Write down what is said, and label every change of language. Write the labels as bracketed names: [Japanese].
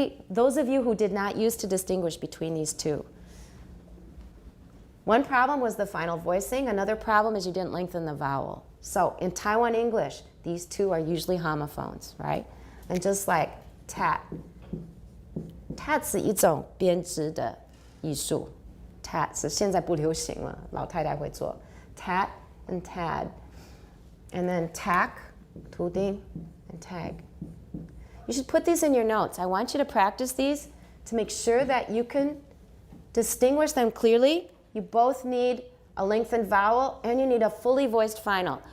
[English] Those of you who did not use to distinguish between these two. One problem was the final voicing. Another problem is you didn't lengthen the vowel. So in Taiwan English, these two are usually homophones, right? And just like tat. [Chinese] Tat 是一种编织的艺术.Tat 是现在不流行了，老太太会做. [English] Tat and tad. And then tack, 图钉, and tag. You should put these in your notes. I want you to practice these to make sure that you can distinguish them clearly. You both need a lengthened vowel and you need a fully voiced final.